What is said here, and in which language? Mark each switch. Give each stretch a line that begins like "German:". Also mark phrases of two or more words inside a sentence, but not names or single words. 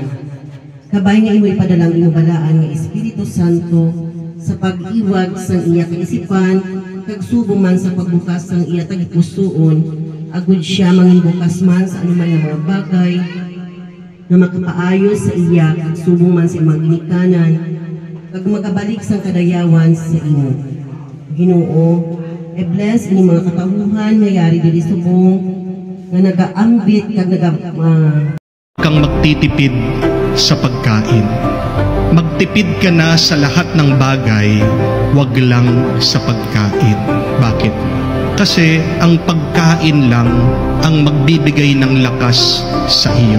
Hiligaynon: Kabay nga imo ipadalang imo balaan nga Espiritu Santo sa pag-iwag sang iya kaisipan, kagsubo man sa pagbukas sang iya tagipusoon, agud siya manginbukas man sa anuman nga mga bagay na makapaayo sa iya, kagsubong man sa mga ginikanan, kag magabalik sang kadayawan sa imo. Ginoo, i-bless ini mga katauhan nga yari diri subong nga nagaambit kag
Filipino: kang magtitipid sa pagkain. Magtipid ka na sa lahat ng bagay, wag lang sa pagkain. Bakit? Kasi ang pagkain lang ang magbibigay ng lakas sa iyo.